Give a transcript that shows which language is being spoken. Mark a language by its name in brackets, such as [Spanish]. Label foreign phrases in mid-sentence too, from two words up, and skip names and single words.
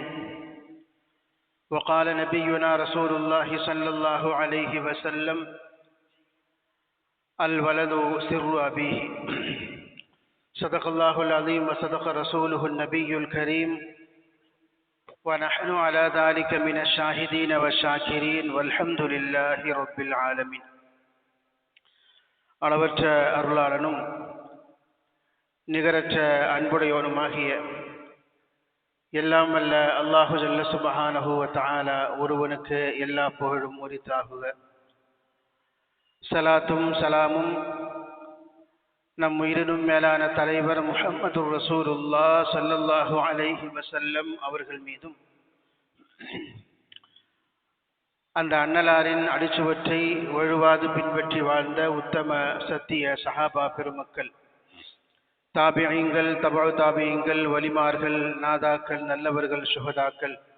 [Arabic] وقال نبينا رسول الله صلى الله عليه وسلم: الولد سر أبيه. صدق الله العظيم وصدق رسوله النبي الكريم، ونحن على ذلك من الشاهدين والشاكرين والحمد لله رب العالمين. [Tamil] அளவற்ற அருளாளனும் நிகரற்ற அன்புடையோனுமாகிய எல்லாம் வல்ல [Arabic] الله جل سبحانه وتعالى [Tamil] ஒருவனுக்கு எல்லா புகழும் உரித்தாகுக. சலாத்தும் சலாமும் நம் உயிரினும் மேலான தலைவர் முஹம்மது [Arabic] رسول الله صلى الله عليه وسلم [Tamil] அவர்கள் மீதும், அந்த அன்னலாரின் அடிச்சுவற்றை வழுவாது பின்பற்றி வாழ்ந்த உத்தம சத்திய சஹாபா பெருமக்கள், தாபிஈங்கள், தபஉ தாபிஈங்கள், வலிமார்கள், நாதாக்கள், நல்லவர்கள், சுஹதாக்கள்,